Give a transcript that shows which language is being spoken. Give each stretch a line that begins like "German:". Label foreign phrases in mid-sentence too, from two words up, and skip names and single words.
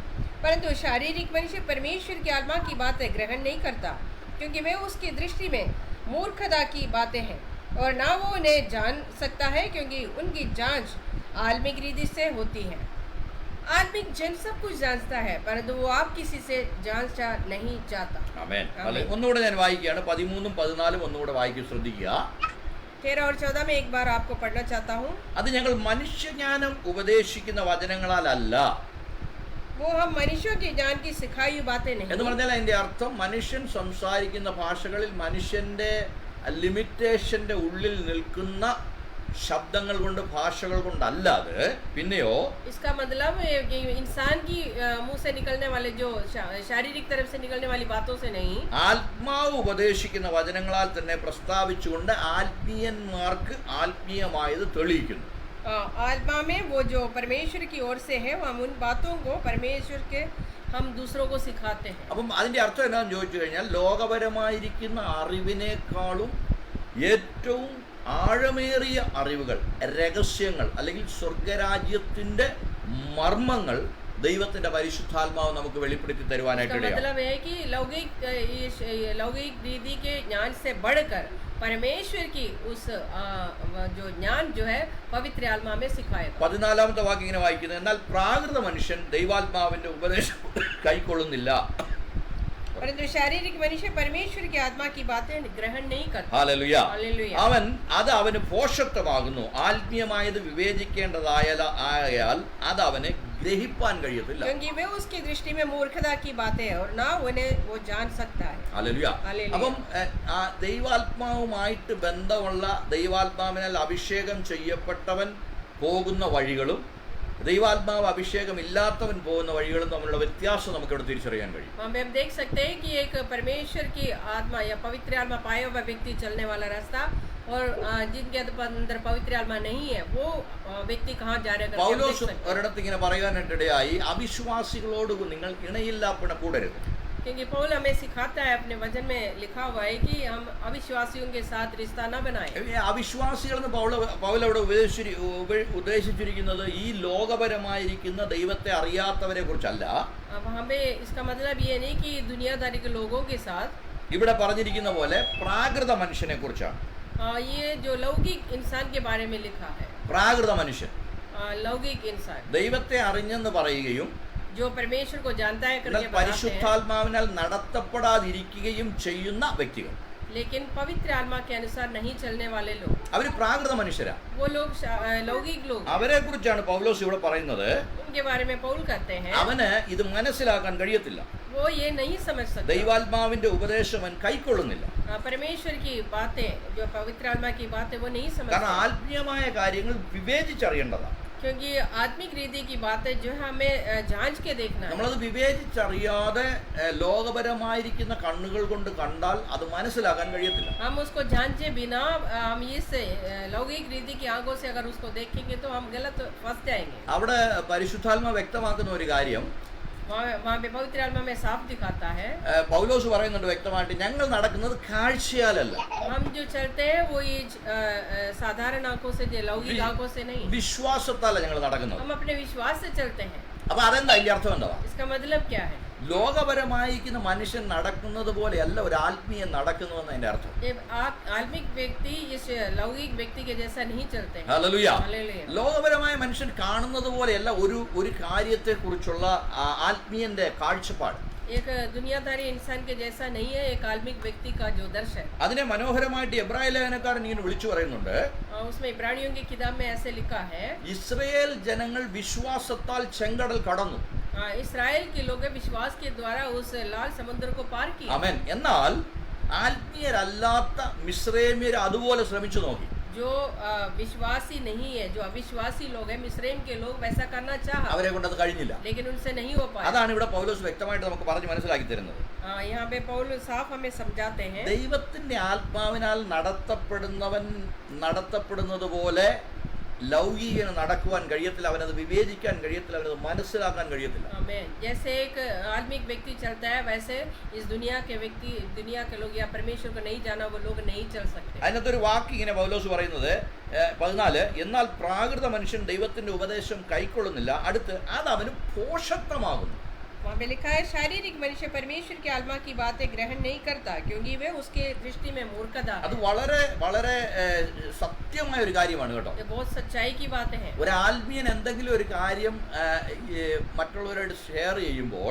Hindi: परंतु शारीरिक मनुष्य परमेश्वर की आत्मा की बातें ग्रहण नहीं करता, क्योंकि वे उसकी दृष्टि में मूर्खता की बातें हैं, और ना वो उन्हें जान सकता है, क्योंकि उनकी जांच आत्मिक रीति से होती है. आत्मिक जन सब कुछ जानता है, परंतु वो आप किसी से जांचा नहीं चाहता.
Malayalam: ആമേൻ. ഒന്നുകൂടെ ഞാൻ വായിക്കുകയാണ്. 13-ഉം 14-ഉം ഒന്നുകൂടെ വായിക്കും, ശ്രദ്ധിക്കുക.
Hindi: 13 और 14 में एक बार आपको पढ़ना चाहता हूँ.
Malayalam: അത് ഞങ്ങൾ മനുഷ്യജ്ഞാനം ഉപദേശിക്കുന്ന വചനങ്ങളാലല്ല.
Hindi: वो हम मनुष्यों की ज्ञान की सिखाई हुई बातें नहीं.
Malayalam: എന്ന് പറഞ്ഞാൽ അതിന്റെ അർത്ഥം മനുഷ്യൻ സംസാരിക്കുന്ന ഭാഷകളിൽ മനുഷ്യന്റെ ലിമിറ്റേഷന്റെ ഉള്ളിൽ നിൽക്കുന്ന ശബ്ദങ്ങൾ കൊണ്ട് ഭാഷകൾ കൊണ്ടല്ലാതെ പിന്നെയോ
Hindi: इसका मतलब कि इंसान की मुंह से निकलने वाले जो शारीरिक तरफ से निकलने वाली बातों से नहीं,
Malayalam: ആത്മാവ് ഉപദേശിക്കുന്ന വചനങ്ങളാൽ തന്നെ പ്രസ്താവിച്ചുകൊണ്ട് ആത്മീയന്മാർക്ക് ആത്മീയമായത് തെളിയിക്കുന്നു.
Hindi: आत्मा में वो जो परमेश्वर की ओर से है, हम उन बातों को परमेश्वर के हम दूसरों को सिखाते हैं.
Malayalam: അപ്പം അതിന്റെ അർത്ഥം എന്താണെന്ന് ചോദിച്ചു കഴിഞ്ഞാൽ ലോകപരമായിരിക്കുന്ന അറിവിനേക്കാളും ഏറ്റവും ആഴമേറിയ അറിവുകൾ, രഹസ്യങ്ങൾ അല്ലെങ്കിൽ സ്വർഗരാജ്യത്തിൻ്റെ മർമ്മങ്ങൾ ദൈവത്തിൻ്റെ പരിശുദ്ധാത്മാവ് നമുക്ക് വെളിപ്പെടുത്തി തരുവാനായിട്ട്
Hindi: इसका
Malayalam: ഇടയാകും.
Hindi: मतलब है कि लौकिक रीति के ज्ञान से बढ़कर परमेश्वर की उस जो ज्ञान जो है पवित्र आत्मा में सिखाएगा.
Malayalam: 14-ാമത്തെ വാക്യം ഇങ്ങനെ വായിക്കുന്നത്, എന്നാൽ പ്രാകൃത മനുഷ്യൻ ദൈവാത്മാവിന്റെ ഉപദേശം കൈക്കൊള്ളുന്നില്ല.
Hindi: परंतु शारीरिक मनुष्य परमेश्वर की आत्मा की बातें ग्रहण नहीं करता.
Malayalam: ഹല്ലേലൂയ.
Hindi: हालेलुया.
Malayalam: അത് അവന് പോഷത്വമാകുന്നു. ആത്മീയമായത് വിവേചിക്കേണ്ടതായാൽ അത് അവന് ഗ്രഹിപ്പാൻ കഴിയത്തില്ല.
Hindi: क्योंकि वे उसकी दृष्टि में मूर्खता की बातें है और ना उन्हें वो जान सकता है.
Malayalam: ഹല്ലേലൂയ. ഹല്ലേലൂയ. അപ്പം ആ ദൈവാത്മാവുമായിട്ട് ബന്ധമുള്ള, ദൈവാത്മാവിനാൽ അഭിഷേകം ചെയ്യപ്പെട്ടവൻ പോകുന്ന വഴികളും ദൈവാത്മാവ് അഭിഷേകം ഇല്ലാത്തവൻ പോകുന്ന വഴികളും തമ്മിലുള്ള വ്യത്യാസം നമുക്ക് ഇവിടെ തിരിച്ചറിയാൻ കഴിയും.
Hindi: हम देख सकते हैं कि एक परमेश्वर की आत्मा या पवित्र आत्मा पाया हुआ व्यक्ति चलने वाला रास्ता और जिनके अंदर पवित्र आत्मा नहीं है वो व्यक्ति कहाँ जा रहे हैं.
Malayalam: പൗലോസ് ഒരിടത്ത് ഇങ്ങനെ പറയാനായിട്ടിടയായി, അവിശ്വാസികളോട് നിങ്ങൾ ഇണയില്ലാപ്പിണ കൂടരുത്.
Hindi: क्योंकि पौल हमें सिखाता है, अपने वचन में लिखा हुआ है कि हम अविश्वासियों के साथ रिश्ता न बनाएं.
Malayalam: അവിശ്വാസികളെന്ന് പൗലവിടെ ഉദ്ദേശിച്ചിരിക്കുന്നത് ഈ ലോകപരമായിരിക്കുന്ന ദൈവത്തെ അറിയാത്തവരെ കുറിച്ചല്ല.
Hindi: अब हमें इसका मतलब ये नहीं कि दुनियादारी के लोगों के साथ,
Malayalam: ഇവിടെ പറഞ്ഞിരിക്കുന്ന പോലെ പ്രാകൃത മനുഷ്യനെ കുറിച്ചാണ്.
Hindi: ये जो लौकिक इंसान के बारे में लिखा है.
Malayalam: പ്രാകൃത മനുഷ്യൻ
Hindi: लौकिक इंसान
Malayalam: ദൈവത്തെ അറിഞ്ഞെന്ന് പറയുകയും
Hindi: जो परमेश्वर को जानता है करके बताते हैं,
Malayalam: പരിശുദ്ധാത്മാവിനാൽ നടത്തപ്പെടാതിരിക്കുകയും ചെയ്യുന്ന വ്യക്തികൾ.
Hindi: लेकिन पवित्र आत्मा के अनुसार नहीं चलने वाले लोग,
Malayalam: അവര് പ്രാകൃത മനുഷ്യരാ.
Hindi: वो लोग लौकिक लोग,
Malayalam: അവരെ കുറിച്ചാണ് പൗലോസ് ഇവിടെ പറയുന്നത്.
Hindi: उनके बारे में पौल कहते हैं
Malayalam: അവന് ഇത് മനസ്സിലാക്കാൻ കഴിയത്തില്ല.
Hindi: वो ये नहीं समझ सकता.
Malayalam: ദൈവാത്മാവിന്റെ ഉപദേശം അവൻ കൈക്കൊള്ളുന്നില്ല.
Hindi: परमेश्वर की बातें, जो पवित्र आत्मा की बातें, वो नहीं समझ
Malayalam: കാരണം
Hindi: सकता.
Malayalam: ആത്മീയമായ കാര്യങ്ങൾ വിവേചിച്ചറിയേണ്ടതാണ്.
Hindi: क्योंकि आत्मिक रीति की बातें जो है हमें जांच के देखना है.
Malayalam: നമ്മളത് വിവേചിച്ചറിയാതെ ലോകപരമായിരിക്കുന്ന കണ്ണുകൾ കൊണ്ട് കണ്ടാൽ അത് മനസ്സിലാക്കാൻ കഴിയത്തില്ല.
Hindi: हम उसको जांचे बिना हम इस लौकिक रीति की आंखों से अगर उसको देखेंगे तो हम गलत फंस जाएंगे.
Malayalam: അവിടെ പരിശുദ്ധാത്മ വ്യക്തമാക്കുന്ന ഒരു കാര്യം
Hindi: वहाँ पे पवित्र आत्मा में साफ दिखाता है,
Malayalam: പൗലോസ് പറയുന്നുണ്ട് വ്യക്തമായിട്ട്, ഞങ്ങൾ നടക്കുന്നത് കാഴ്ചയാലല്ല,
Hindi: हम जो चलते हैं वो ये साधारण आंखों से, लौकिक आंखों से नहीं,
Malayalam: വിശ്വാസത്താല ഞങ്ങൾ നടക്കുന്നത്.
Hindi: हम अपने विश्वास से चलते हैं.
Malayalam: അപ്പൊ അതെന്താ അതിന്റെ അർത്ഥം എന്താ?
Hindi: इसका मतलब क्या है?
Malayalam: ലോകപരമായിരിക്കുന്ന മനുഷ്യൻ നടക്കുന്നത് പോലെയല്ല ഒരു ആത്മീയൻ നടക്കുന്നുവെന്ന് അതിന്റെ അർത്ഥം.
Hindi: आत्मिक व्यक्ति इस लौकिक व्यक्ति के जैसा नहीं चलते हैं.
Malayalam: ഹല്ലേലൂയ.
Hindi: हालेलुया.
Malayalam: ലോകപരമായ മനുഷ്യൻ കാണുന്നത് പോലെയല്ല ഒരു കാര്യത്തെ കുറിച്ചുള്ള ആത്മീയന്റെ കാഴ്ചപ്പാട്.
Hindi: एक दुनियादारी इंसान के जैसा नहीं है एक आत्मिक व्यक्ति का जो दर्शन.
Malayalam: അതിനെ മനോഹരമായിട്ട് എബ്രായ ലേഖനക്കാരൻ ഇങ്ങനെ വിളിച്ചു പറയുന്നുണ്ട്.
Hindi: उसमें इब्रानियों की किताब में ऐसे लिखा है,
Malayalam: ഇസ്രായേൽ ജനങ്ങൾ വിശ്വാസത്താൽ ചെങ്കടൽ കടന്നു.
Hindi: इस्राएल के लोग विश्वास के द्वारा उस लाल समुद्र को पार किया.
Malayalam: ആമേൻ. എന്നാൽ ആത്മീയരല്ലാത്ത മിസ്രൈമ്യർ അതുപോലെ ശ്രമിച്ചു നോക്കി.
Hindi: जो विश्वासी नहीं है, जो अविश्वासी लोग हैं, मिस्रैम के लोग वैसा करना चाहा,
Malayalam: അവരെ കൊണ്ട് അത് കഴിഞ്ഞില്ല.
Hindi: लेकिन उनसे नहीं हो पाया.
Malayalam: അതാണ് ഇവിടെ പൗലോസ് വ്യക്തമായിട്ട് നമുക്ക് പറഞ്ഞു മനസ്സിലാക്കി തരുന്നത്. यहाँ पे पौल साफ हमें समझाते हैं, ദൈവത്തിന്റെ ആത്മാവിനാൽ നടത്തപ്പെടുന്നത് പോലെ ലൗകികന് നടക്കുവാൻ കഴിയത്തില്ല, അവനത് വിവേചിക്കാൻ കഴിയത്തില്ല, അവനത് മനസ്സിലാക്കാൻ കഴിയത്തില്ല.
Hindi: आमीन. जैसे एक आत्मिक व्यक्ति चलता है वैसे इस दुनिया के व्यक्ति, दुनिया के लोग या परमेश्वर को नहीं जाना वो लोग नहीं चल सकते.
Malayalam: അതിനകത്തൊരു വാക്ക് ഇങ്ങനെ പൗലോസ് പറയുന്നത് 14, എന്നാൽ പ്രാകൃത മനുഷ്യൻ ദൈവത്തിന്റെ ഉപദേശം കൈക്കൊള്ളുന്നില്ല, അടുത്ത് അത് അവന് പോഷത്വമാകുന്നു.
Hindi: वहाँ पे लिखा है, शारीरिक मनुष्य परमेश्वर की आत्मा की बातें ग्रहण नहीं करता क्योंकि वे उसके दृष्टि में मूर्खता
Malayalam: അത്
Hindi: है.
Malayalam: വളരെ വളരെ സത്യമായ ഒരു കാര്യമാണ് കേട്ടോ.
Hindi: ये बहुत सच्चाई की बातें हैं.
Malayalam: ഒരു ആത്മീയൻ എന്തെങ്കിലും ഒരു കാര്യം മറ്റുള്ളവരോട് ഷെയർ ചെയ്യുമ്പോൾ,